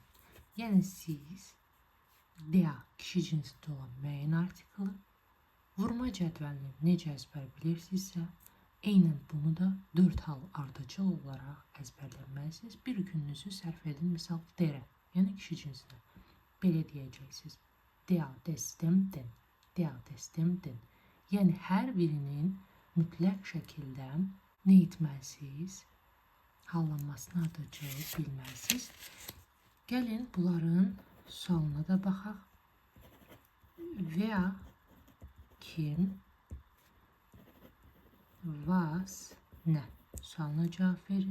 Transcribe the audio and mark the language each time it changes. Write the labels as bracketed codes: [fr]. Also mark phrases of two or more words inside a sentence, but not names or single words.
[az] Yəni siz der kişi cinsində olan müəyyən artiklı vurma cədvəlini necə əzbər bilirsinizsə, eynən bunu da 4 hal ardıcıl olaraq əzbərləməlisiniz. Bir gününüzü sərf edin, misal derə, yəni kişi cinsinə. Belə deyəcəksiniz. [de] Der, des, dem, den. Der, des, dem, den. [az] Yəni hər birinin mütləq şəkildə nə etməlisiniz? Hallanmasını ardıcıl bilməlisiniz. Gəlin bunların sualına da baxaq. Wer, kim, was, nə sualına cavab verir.